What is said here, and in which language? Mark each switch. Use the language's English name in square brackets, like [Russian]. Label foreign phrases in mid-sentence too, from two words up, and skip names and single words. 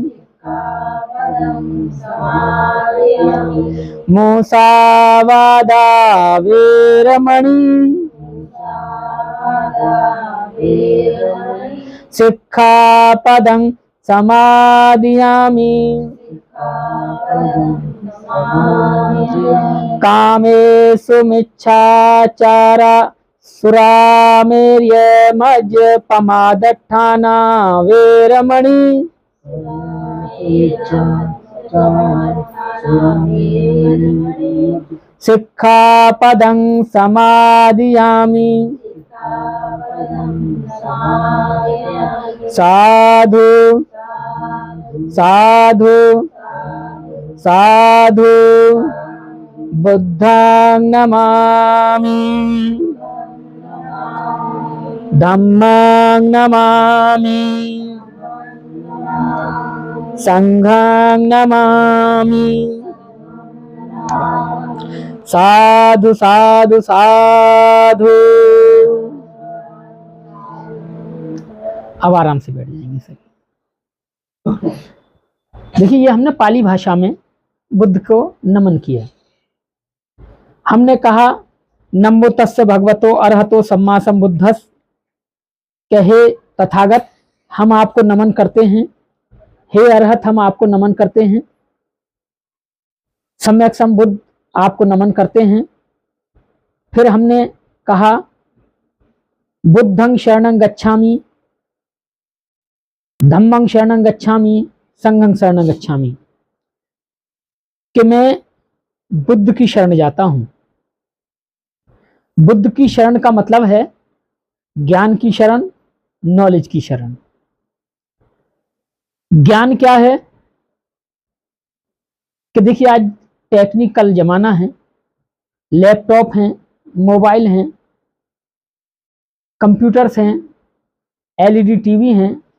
[Pali] मुसावादा वेरमणि सिक्खापदं समादियामि कामेषु मिच्छाचारा सुरामेर्यमज्यपमादट्ठाना वेरमणि सिक्खापदं समादियामि साधु साधु साधु बुद्धं नमामि धम्मं नमामि संघं नमामि साधु साधु साधु। [Hindi] अब आराम से बैठ जाएंगे सर। देखिए ये हमने पाली भाषा में बुद्ध को नमन किया। हमने कहा [Pali] नमो तस्य भगवतो अरहतो सम्मा सम्बुद्धस्, [Hindi] कहे तथागत हम आपको नमन करते हैं, हे अरहत हम आपको नमन करते हैं, सम्यक संबुद्ध आपको नमन करते हैं। फिर हमने कहा [Pali] बुद्धं शरणं गच्छामि, धम्मं शरणं गच्छामि, संघं शरणं गच्छामि, [Hindi] कि मैं बुद्ध की शरण जाता हूं। बुद्ध की शरण का मतलब है ज्ञान की शरण, नॉलेज की शरण। ज्ञान क्या है कि देखिए आज टेक्निकल जमाना है, लैपटॉप हैं, मोबाइल हैं, कंप्यूटर्स हैं, [English] LED TV [Hindi] हैं।